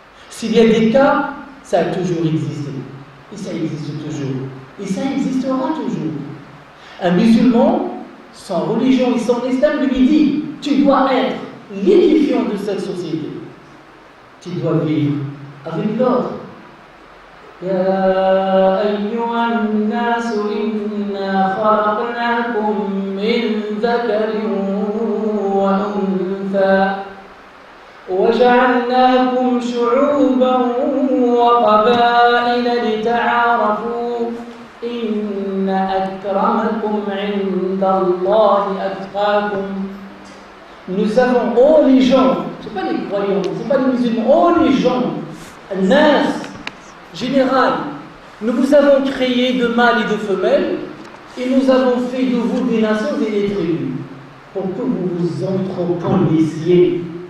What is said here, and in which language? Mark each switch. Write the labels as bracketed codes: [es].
[fr] S'il y a des cas, ça a toujours existé. Et ça existe toujours. Et ça existera toujours. Un musulman, sans religion et sans islam, lui dit, tu dois être l'édifiant de cette société. Tu dois vivre avec l'autre. [ar] يا أيها الناس إنا خلقناكم من ذكر وأنثى وجعلناكم شعوبا وقبائل لتعارفوا إن أكرمكم عند الله أتقاكم. [fr] Nous savons, oh les gens, ce n'est pas les croyants, ce n'est pas les musulmans, oh les gens, nas, général, nous vous avons créé de mâles et de femelles et nous avons fait de vous des nations et des tribus pour que vous vous entreconnaissiez.